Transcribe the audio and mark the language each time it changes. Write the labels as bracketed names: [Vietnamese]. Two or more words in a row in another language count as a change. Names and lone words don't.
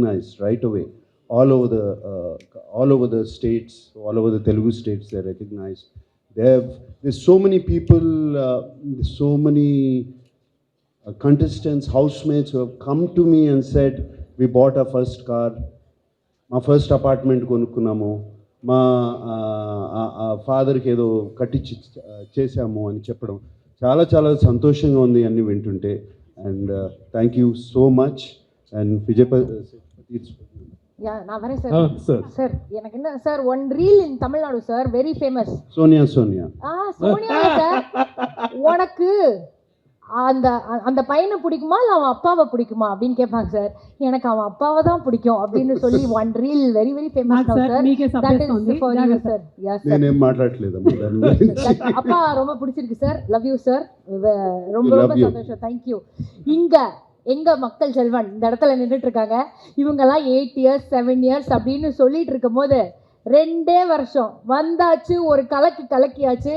[English] They're recognized right away. all over the states, all over the Telugu states. They're recognized. There's so many people, so many contestants, housemates who have come to me and said, we bought our first car, [Telugu] మా ఫస్ట్ అపార్ట్మెంట్ కొనుక్కున్నాము, మా ఫాదర్కి ఏదో కట్టించి చేశాము అని చెప్పడం చాలా చాలా సంతోషంగా ఉంది అన్ని వింటుంటే. [English] and thank you so much. and [Tamil] நான் வரேன் சார். சார் எனக்கு என்ன சார், [English] one reel in Tamil Nadu [Tamil] சார், [English] very famous. [Tamil] சோனியா சோனியா சார், உனக்கு அந்த அந்த பையனை பிடிக்குமா இல்லை அவன் அப்பாவை பிடிக்குமா அப்படின்னு கேட்பாங்க சார். எனக்கு அவன் அப்பாவை தான் பிடிக்கும் அப்படின்னு சொல்லி [English] one reel very very famous [Tamil] சார். [English] that is for you sir. yes sir, [Telugu] నేనేం మాట్లాడలేదు. [Tamil] அப்பா ரொம்ப பிடிச்சிருக்கு சார். [English] love you [Tamil] சார். ரொம்ப ரொம்ப சந்தோஷம். [English] thank you. [Tamil] இங்க எங்க மக்கள் செல்வன் இந்த இடத்துல நின்றுட்டு இருக்காங்க. இவங்கெல்லாம் [English] 8 years 7 years [Tamil] அப்படின்னு சொல்லிட்டு இருக்கும் போது 2 வருஷம் வந்தாச்சு, ஒரு கலக்கியாச்சு.